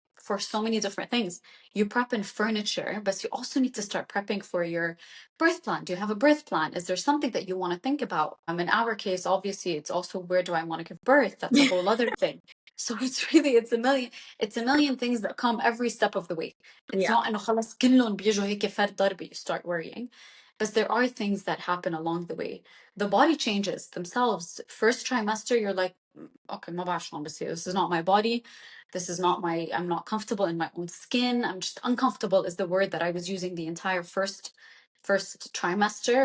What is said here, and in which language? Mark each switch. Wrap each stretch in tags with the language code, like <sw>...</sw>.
<en>for so many different things. You prep in furniture, but you also need to start prepping for your birth plan. Do you have a birth plan? Is there something that you want to think about? In our case, obviously, it's also where do I want to give birth? That's a whole other thing. So it's a million things that come every step of the way. It's Yeah, not</en> <ar>انه خلص كلهم بيجوا هيك فرد ضربة</ar> <en>you start worrying. But there are things that happen along the way. The body changes themselves. First trimester, you're like, okay,</en> <ar>ما بعرف شلون بصير.</ar> <en>This is not my body. This is not my, I'm not comfortable in my own skin. I'm just uncomfortable is the word that I was using the entire first trimester.</en>